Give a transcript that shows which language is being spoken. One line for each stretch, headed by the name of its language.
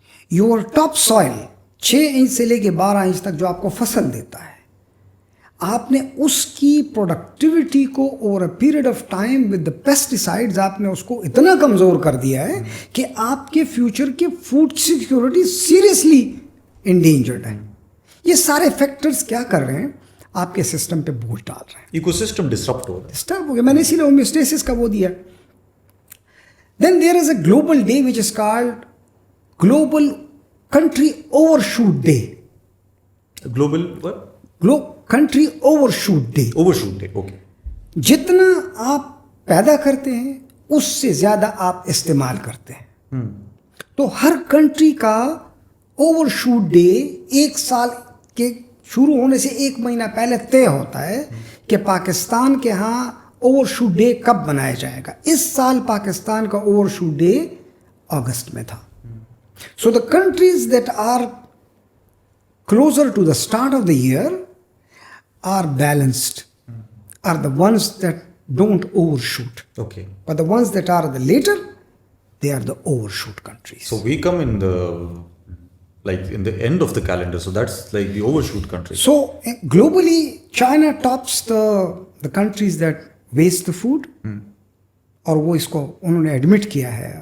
English: your top soil
Urdu: 6 inch سے لے کے 12 انچ تک جو آپ کو فصل دیتا ہے, آپ نے اس کی پروڈکٹیوٹی کو
English: over a period of time with the pesticides
Urdu: آپ نے اس کو اتنا کمزور کر دیا ہے کہ آپ کے فیوچر کے فوڈ سیکیورٹی سیریسلی انڈینجرڈ ہے. یہ سارے فیکٹرز کیا کر رہے ہیں, آپ کے سسٹم پہ بوجھ ڈال رہے ہیں. ایکو سسٹم ڈسٹرپٹ ہو رہا ہے. ڈسٹرب ہو گیا. میں نے اسی لیے ہومیوسٹیسس کا وہ دیا.
English: Then there is a global day which is called global country overshoot day. Global country overshoot day. Overshoot day, okay.
Urdu: جتنا آپ پیدا کرتے ہیں اس سے زیادہ آپ استعمال کرتے ہیں. تو ہر کنٹری کا اوور شوٹ ڈے 1 سال کے شروع ہونے سے 1 مہینہ پہلے طے ہوتا ہے کہ پاکستان کے ہاں اوور شوٹ ڈے کب منایا جائے گا. اس سال پاکستان کا اوور شوٹ ڈے اگست میں تھا.
English: So the countries that are closer to the start of the year are balanced, are the ones that don't overshoot. Okay. But the ones that are the later, they are the overshoot countries. So we come in the end of the calendar. So that's like the overshoot countries. So globally, China tops the countries that waste the food.
Urdu: اور وہ اس کو انہوں نے admit کیا ہے.